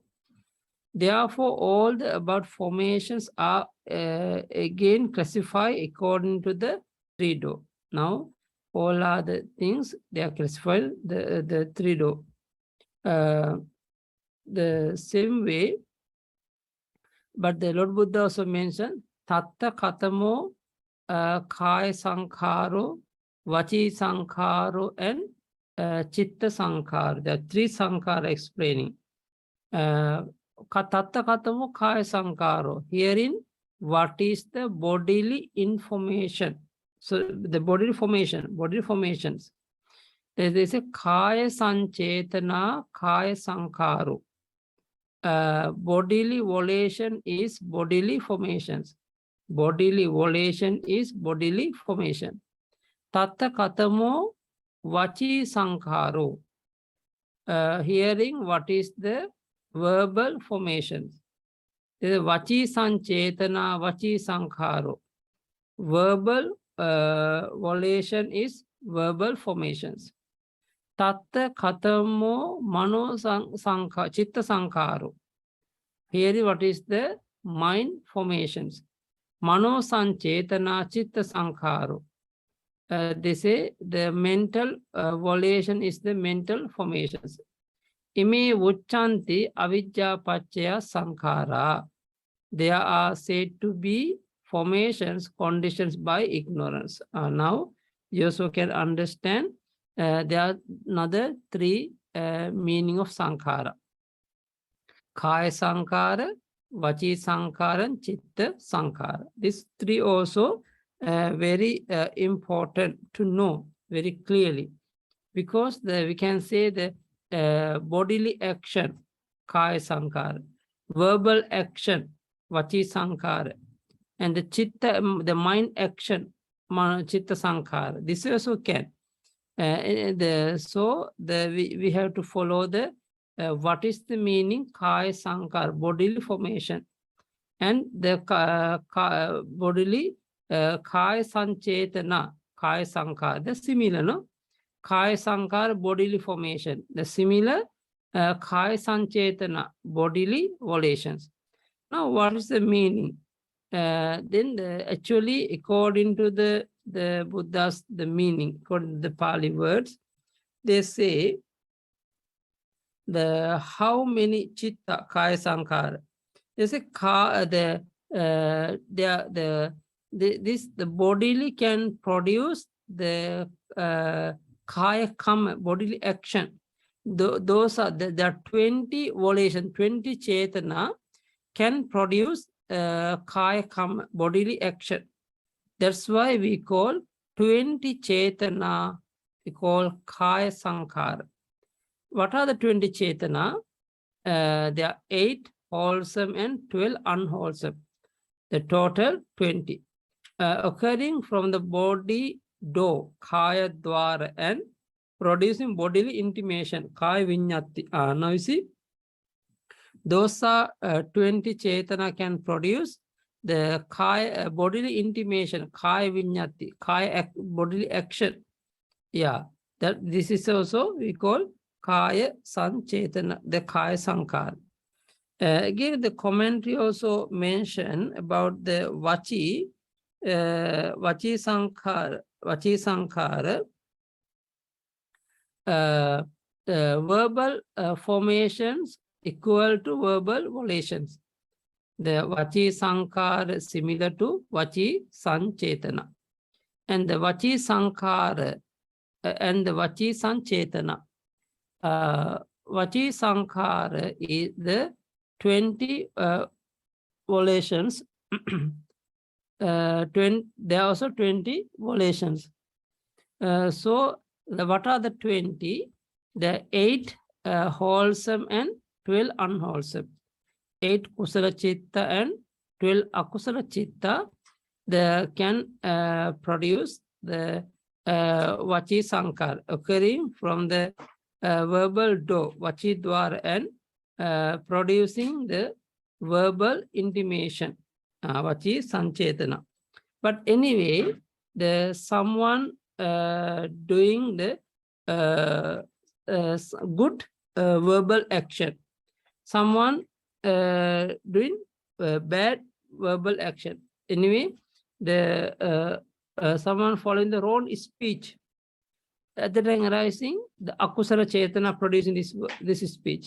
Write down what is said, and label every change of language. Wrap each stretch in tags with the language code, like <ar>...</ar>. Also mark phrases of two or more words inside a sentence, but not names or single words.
<en>Therefore, all the above formations are again classified according to the 3 door. Now, all are the things, they are classified the 3 door. The same way, but the Lord Buddha also mentioned</en> <pi>Tatta Katamo Kaya Sankharo, Vaci Sankharo, and Chitta Sankhara.</pi> <en>There are 3 Sankhara explaining.</en> <pi>Tatta Katamo Kaya Sankharo.</pi> <en>Herein, what is the bodily information? So the bodily formations. There is a</en> <pi>Kaya Sanchetana, Kaya Sankharo.</pi> <en>bodily volition is bodily formations. Bodily volition is bodily formation.</en> <pi>Tatta katamo vachi sankharo.</pi> <en>Hearing what is the verbal formations.</en> <pi>Vachi sanchetana, vachi sankharo.</pi> <en>Verbal volition is verbal formations.</en> <pi>Tatta katamo mano sankha, chitta sankharo.</pi> <en>Here what is the mind formations.</en> <pi>Mano sanchetana, chitta sankharo.</pi> <en>They say the mental volition is the mental formations.</en> <pi>Ime vuchanti avidya paccaya sankhara.</pi> <en>They are said to be formations conditions by ignorance. Now, you also can understand there are another three meaning of sankhara.</en> <pi>Kaya sankhara, vachi sankhara, and chitta sankhara.</pi> <en>These three also very important to know very clearly, because we can say the bodily action,</en> <pi>kaya sankhara,</pi> <en>verbal action,</en> <pi>vachi sankhara,</pi> <en>and the chitta, the mind action,</en> <pi>chitta sankhara.</pi> <en>This also can. We have to follow the what is the meaning</en> <pi>kaya sankhara,</pi> <en>bodily formation, and the bodily</en> <pi>kaya sanchetana, kaya sankhara,</pi> <en>the similar, no?</en> <pi>Kaya sankhara,</pi> <en>bodily formation, the similar</en> <pi>kaya sanchetana,</pi> <en>bodily volitions. Now, what is the meaning? Then actually, according to the Buddha's the meaning, according to the Pali words, they say the how many</en> <pi>chitta kaya sankhara.</pi> <en>They say the bodily can produce the</en> <pi>kaya kama,</pi> <en>bodily action. Those are there are 20 volition, 20 chetana can produce</en> <pi>kaya kama,</pi> <en>bodily action. That's why we call 20 chetana, we call</en> <pi>kaya sankhara.</pi> <en>What are the 20 chetana? There are 8 wholesome and 12 unwholesome. The total 20. Occurring from the body door,</en> <pi>kaya dwara,</pi> <en>and producing bodily intimation,</en> <pi>kaya vinyati.</pi> <en>Now you see, those are 20 chetana can produce the kaya bodily intimation,</en> <pi>kaya vinyati,</pi> <en>kaya bodily action. Yeah, that this is also we call</en> <pi>kaya sanchetana,</pi> <en>the</en> <pi>kaya sankhara.</pi> <en>Again, the commentary also mention about the</en> <pi>vachi sankhara,</pi> <en>verbal formations equal to verbal volitions. The</en> <pi>vachi sankhara</pi> <en>similar to</en> <pi>vachi sanchetana,</pi> <en>and the</en> <pi>vachi sankhara</pi> <en>and the</en> <pi>vachi sanchetana. Vachi sankhara</pi> <en>is the 20 volitions. There are also 20 volitions. So what are the 20? The 8 wholesome and 12 unwholesome. 8</en> <pi>kusala chitta</pi> <en>and 12</en> <pi>akusala chitta,</pi> <en>they can produce the</en> <pi>vachi sankhara</pi> <en>occurring from the verbal door,</en> <pi>vachi dwara,</pi> <en>and producing the verbal intimation,</en> <pi>vachi sanchetana.</pi> <en>But anyway, the someone doing the good verbal action, someone doing bad verbal action. Anyway, the someone following the wrong speech, at the time arising, the</en> <pi>akusala chetana</pi> <en>producing this speech.</en>